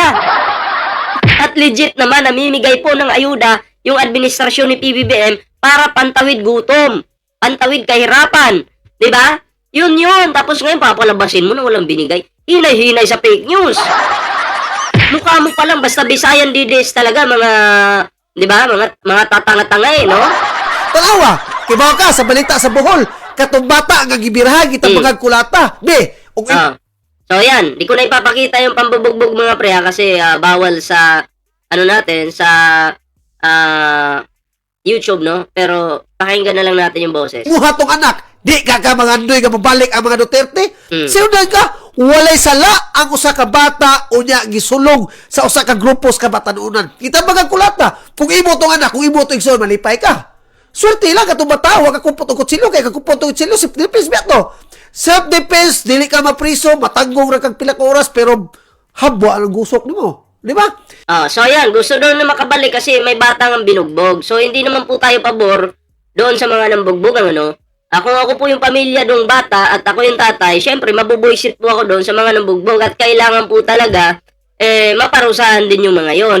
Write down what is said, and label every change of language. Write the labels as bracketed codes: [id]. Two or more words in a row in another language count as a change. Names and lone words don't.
[tl] At legit naman, namimigay po ng ayuda yung administrasyon ni PBBM para pantawid gutom, pantawid kahirapan. Diba? Yun. Tapos ngayon, papalabasin mo na walang binigay. Hinay-hinay sa [en] fake news. [tl] Mukha mo pa lang, basta Bisayan DDS talaga, mga, di ba, mga tatanga-tanga no? [ceb] Tanawa, kibaw ka sa balita sa Bohol, katong bata nga gibirahan kita mga kulata. [tl] So yan, di ko na ipapakita yung pambubugbog mga pre kasi bawal sa, natin, sa YouTube, no? Pero pakinggan na lang natin yung boses. [ceb] Muha tong anak, di ka mangandoy nga mabalik ang mga Duterte. Sinudan ka, walay sala ang usa ka bata unya gisulong sa usa ka grupos kabatanunan. Kita mga kulata, kung imo tong anak, kung imo tong igsoon, malipay ka. Swerte lang katong bata, wag ka kumpot og kutsilyo kay kakumpot og kutsilyo self-defense ba to? Self-defense, dili ka mapriso, matanggong ra kag pila ka oras pero habwa ang gusok nimo, di ba? [tl] So ayan, gusto daw na makabalik kasi may batang ang binugbog. So hindi naman po tayo pabor doon sa mga nambugbogan, ano? Kung ako po yung pamilya ng bata at ako yung tatay, syempre mabubuisit po ako doon sa mga nambugbog at kailangan po talaga maparusahan din yung mga yon.